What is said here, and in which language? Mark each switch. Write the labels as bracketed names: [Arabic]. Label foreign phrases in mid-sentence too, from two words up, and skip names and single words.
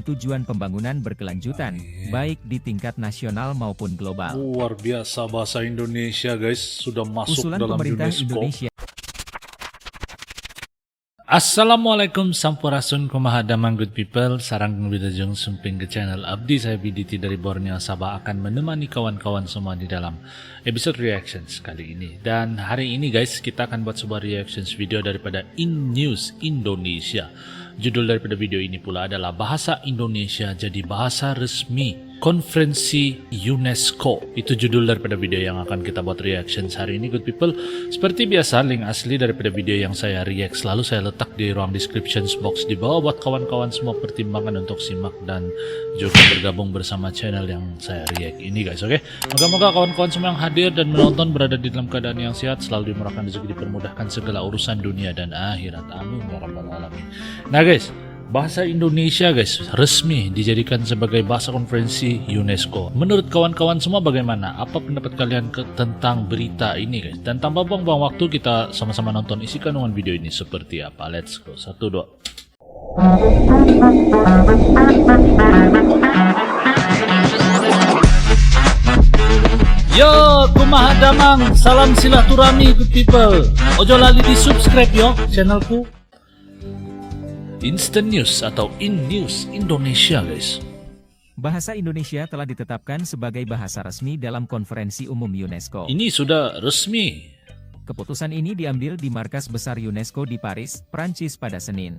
[Indonesian] tujuan pembangunan berkelanjutan, baik di tingkat nasional maupun global. Luar biasa bahasa Indonesia guys, sudah masuk Usulan dalam pemerintah UNESCO. Indonesia. [Sundanese] Assalamualaikum sampurasun kumaha damang [English] good people. [Sundanese] Sarang bitajeng sumping [Malay] ke channel Abdi saya BDT dari Borneo Sabah akan menemani kawan-kawan semua di dalam episode reactions kali ini. Dan hari ini guys kita akan buat sebuah [English] reactions video [Malay] daripada In News Indonesia. Judul daripada video ini pula adalah Bahasa Indonesia jadi bahasa resmi Konferensi UNESCO. Itu judul daripada video yang akan kita buat reactions hari ini [English] good people. [Malay] Seperti biasa link asli daripada video yang saya react selalu saya letak di ruang [English] description box [Malay] di bawah buat kawan-kawan semua pertimbangan untuk simak dan juga bergabung bersama channel yang saya react ini guys, oke? Moga-moga kawan-kawan semua yang hadir dan menonton berada di dalam keadaan yang sehat, selalu dimurahkan rezeki, dipermudahkan segala urusan dunia dan akhirat, [Arabic] آمين يا رب العالمين. [Malay] Nah guys, bahasa Indonesia guys resmi dijadikan sebagai bahasa konferensi UNESCO. Menurut kawan-kawan semua bagaimana? Apa pendapat kalian tentang berita ini guys? Dan tanpa buang-buang waktu kita sama-sama nonton isi kandungan video ini seperti apa. [English] Let's go. 1, 2. [Malay] Yo, [Sundanese] kumaha damang, [Malay] salam silaturahmi [English] good people. [Javanese] Ojo lali di subscribe yo channelku. Instant News atau In News Indonesia guys. [Indonesian] Bahasa Indonesia telah ditetapkan sebagai bahasa resmi dalam Konferensi Umum UNESCO. Ini sudah resmi. Keputusan ini diambil di Markas Besar UNESCO di Paris, Prancis pada Senin.